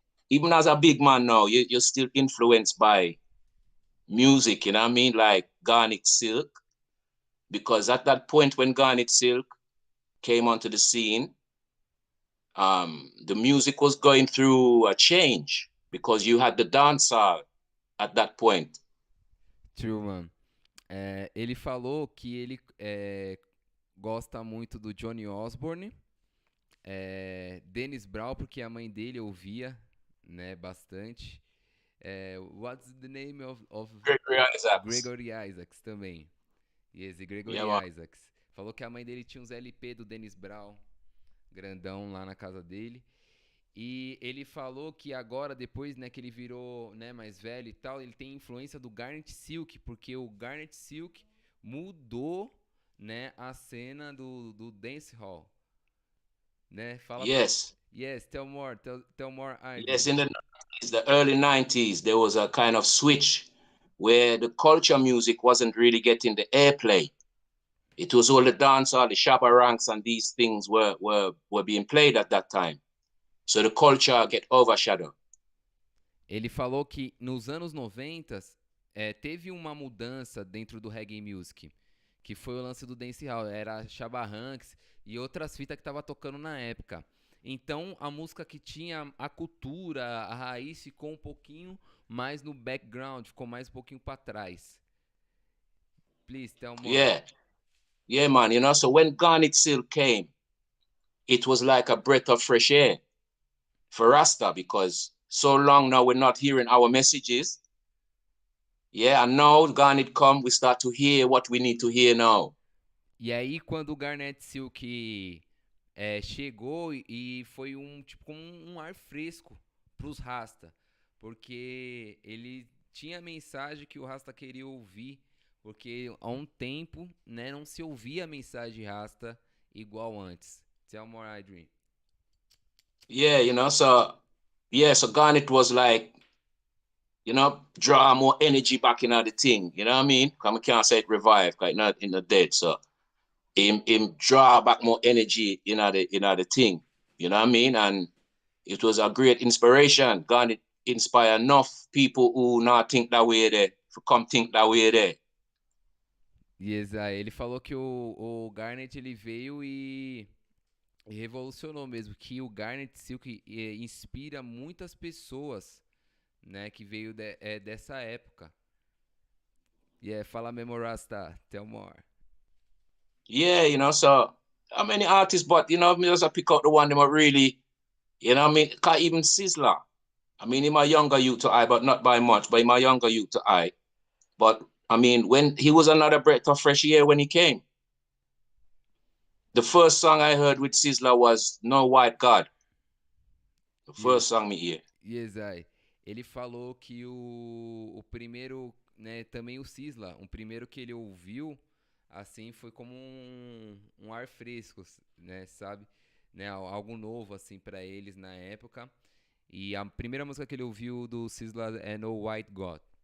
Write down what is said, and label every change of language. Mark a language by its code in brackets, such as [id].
[en] Even as a big man now, you're still influenced by music, you know what I mean? Like Garnet Silk. Because at that point when Garnet Silk came onto the scene, the music was going through a change because you had the dancehall at that point. True, man. [pt] Ele falou que ele gosta muito do Johnny Osborne, Dennis Brown, porque a mãe dele ouvia, né, bastante. [en] What's the name of Gregory Isaacs. [pt] Gregory Isaacs também. Yes, Gregory [en] Yeah, man. Isaacs. [pt] Falou que a mãe dele tinha uns LP do Dennis Brown, grandão lá na casa dele. E ele falou que agora, depois, né, que ele virou, né, mais velho e tal, ele tem influência do Garnet Silk, porque o Garnet Silk mudou, né, a cena do dancehall, né? Fala [en] Yes. Yes, tell more, tell more, Adrian. Yes, in the early 90s, there was a kind of switch where the culture music wasn't really getting the airplay. It was all the dancehall, the shabba ranks, and these things were being played at that time. So the culture get overshadowed. [pt] Ele falou que nos anos 90 teve uma mudança dentro do reggae music, que foi o lance do dancehall, era Shabba Ranks e outras fitas que tava tocando na época. Então a música que tinha a cultura, a raiz ficou um pouquinho mais no background, ficou mais um pouquinho para trás. [en] Please tell more. Yeah, man. You know, so when Garnet Silk came, it was like a breath of fresh air for Rasta, because so long now we're not hearing our messages. Yeah, and now Garnet come, we start to hear what we need to hear now. [pt] E aí quando o Garnet Silk chegou e foi tipo um ar fresco pros Rasta, porque ele tinha a mensagem que o Rasta queria ouvir, porque há um tempo, né, não se ouvia a mensagem Rasta igual antes. [en] Tell more, Adrian. Yeah, you know, so Garnet was like, you know, draw more energy back in the thing, you know what I mean? Because I can't say it revive, because it's not in the dead, so him draw back more energy in the thing, you know what I mean? And it was a great inspiration. Garnet inspire enough people who not think that way there to come think that way there. [pt] Yes, ele falou que o Garnet ele veio e revolucionou mesmo, que o Garnet Silk inspira muitas pessoas, né, que veio dessa época. Fala mesmo, Rasta, [en] tell more. Yeah, you know, so how many artists, but, you know, me just pick out the one that really, you know what I mean, can't even Sizzler. I mean, in my younger youth to I, but not by much, but in my younger youth to I. But, I mean, when he was another breath of fresh air when he came. The first song I heard with Sizzler was No White God. The first song me hear. [pt] Yes, ele falou que o primeiro, né, também o Sizzler, o primeiro que ele ouviu, assim, foi como um ar fresco, né, sabe? Né, algo novo, assim, pra eles na época. E a primeira música que ele ouviu do Sizzler é No White God.